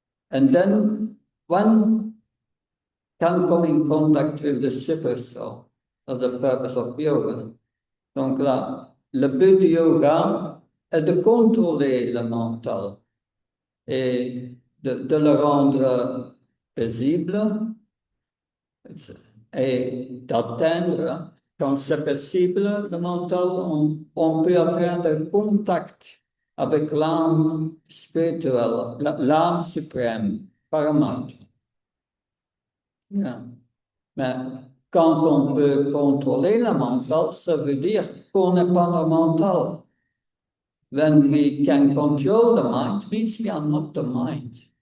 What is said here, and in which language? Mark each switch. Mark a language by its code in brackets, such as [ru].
[en] And then one can come in contact with the super soul as the purpose of yoga. [fr] Donc là, le but du yoga est de contrôler le mental et de le rendre paisible et d'atteindre, quand c'est possible, le mental, on peut atteindre contact avec l'âme spirituelle, l'âme suprême, Paramatma. Yeah. Mais quand on peut contrôler le mental, ça veut dire qu'on n'est pas le mental. [en] When we can control the mind, means we are not the mind.